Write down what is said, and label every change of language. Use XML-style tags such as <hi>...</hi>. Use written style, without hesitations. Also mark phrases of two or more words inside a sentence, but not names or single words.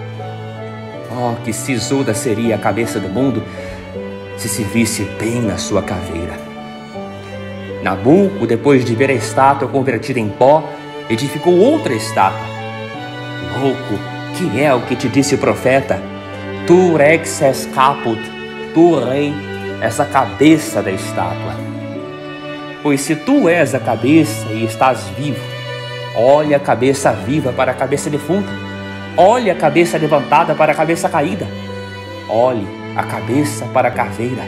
<pt>Oh, que sisuda seria a cabeça do mundo se se visse bem na sua caveira. Nabuco, depois de ver a estátua convertida em pó, edificou outra estátua. Louco, que é o que te disse o profeta?</pt> <la>Tu rex es caput,</la> <pt>tu rei, és a cabeça da estátua. Pois se tu és a cabeça e estás vivo, olha a cabeça viva para a cabeça defunta, olhe a cabeça levantada para a cabeça caída, olhe a cabeça para a caveira.</pt>